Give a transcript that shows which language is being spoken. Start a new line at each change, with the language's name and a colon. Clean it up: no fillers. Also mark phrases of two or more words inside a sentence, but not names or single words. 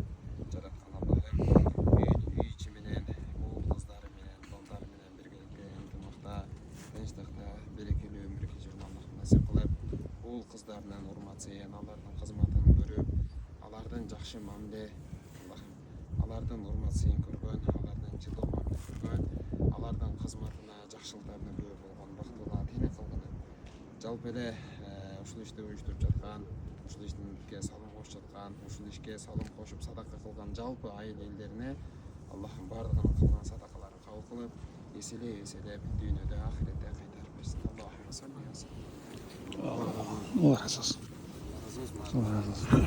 Kyrgyz: Жараткан Аллахым үй ичи менен, уул кыздары менен, балдары менен биргеликте ынтымакта, тынчтыкта, берекелүү өмүр кечирүүнү Аллахым насип кылып, уул кыздарынын урмат-сыйын, алардын кызматын көрүп, алардын жакшы мамиле, Аллахым алардын урмат-сыйын көргөн, алардын жылуу мамиле көргөн, алардын кызматына, жакшылыктарына көп болгон бактылуу тени кылгын. Жалпы эле ушул ишти уюштуруп жаткан, ушул ишке салым кошуп жаткан, ушул ишке салым кошуп садака кылган жалпы айыл элдерине Аллахым бардыгынын кылган садакаларын кабыл кылып, эселеп дүйнөдө ахиретте кайтарып берсин.
Arabic: اللهم صل وسلم.
Kyrgyz: Алла ыраазы болсун.